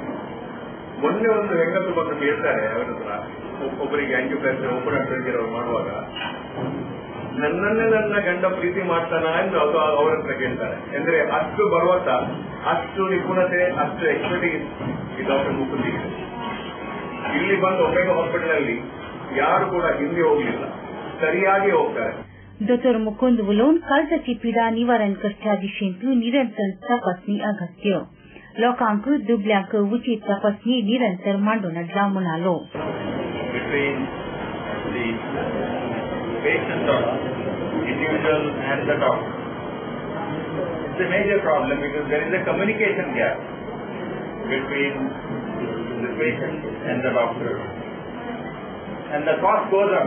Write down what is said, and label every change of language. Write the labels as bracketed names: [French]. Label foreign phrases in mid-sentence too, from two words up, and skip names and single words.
[Kannada] ಮೊನ್ನೆ ಒಂದು ಹೆಂಗಸು ಬಂದು ಕೇಳ್ತಾರೆ ಅವರ ಹತ್ರ, ಒಬ್ಬರಿಗೆ [English] angioplasty open surgery [Kannada] ಅವರು ಮಾಡುವಾಗ, ನನ್ನನ್ನೇ ನನ್ನ ಗಂಡ ಪ್ರೀತಿ ಮಾಡ್ತಾನ ಎಂದು ಅವರ ಹತ್ರ ಕೇಳ್ತಾರೆ. ಅಂದ್ರೆ ಅಷ್ಟು ಬರುವತ್ತ, ಅಷ್ಟು ನಿಪುಣತೆ, ಅಷ್ಟು ಎಕ್ಸ್ಪರ್ಟೀಸ್ ಈ ಡಾಕ್ಟರ್ ಮುಕುಂದಿಗೆ. ಇಲ್ಲಿ ಬಂದು ಒಮೆಗಾ ಹಾಸ್ಪಿಟಲ್ ಅಲ್ಲಿ ಯಾರು ಕೂಡ ಹಿಂದೆ ಹೋಗ್ಲಿಲ್ಲ, ಸರಿಯಾಗಿ ಹೋಗ್ತಾರೆ. [Konkani] डॉक्टर मुकुंद उलोवन काळजाची पीडा निवारण करच्या दिशेंतू निरंतर तपासणी अगत्य. लोकांक दुबल्यांक उचित तपासणी निरंतर मांडून हाडला म्हणालो. [English] Patient or individual and the doctor. It's a major problem because there is a communication gap between the patient and the doctor. And the cost goes up.